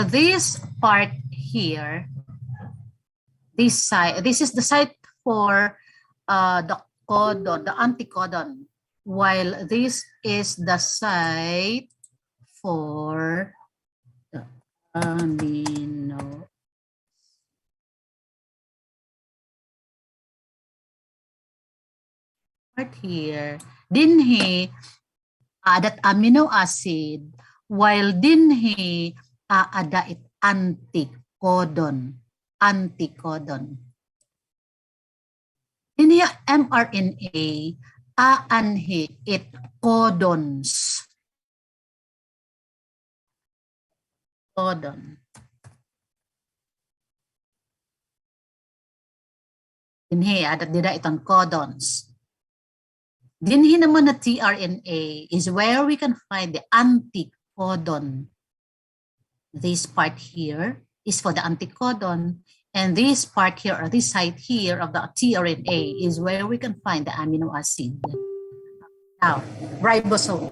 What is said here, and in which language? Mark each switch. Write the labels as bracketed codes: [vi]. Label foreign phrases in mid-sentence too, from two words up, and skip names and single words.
[en] this part here, this is the site for the codon, the anticodon, while this is the site for the amino. Part here, [war] dinhi adat [en] amino acid, [war] while dinhi ada it anticodon. Dinhi mRNA aanhi it codons. [en] Codon. [war] Dinhi adat dida itong codons. Dinhi naman na [en] tRNA is where we can find the anticodon. This part here is for the anticodon, and this part here, or this site here of the tRNA is where we can find the amino acid. Now, ribosome.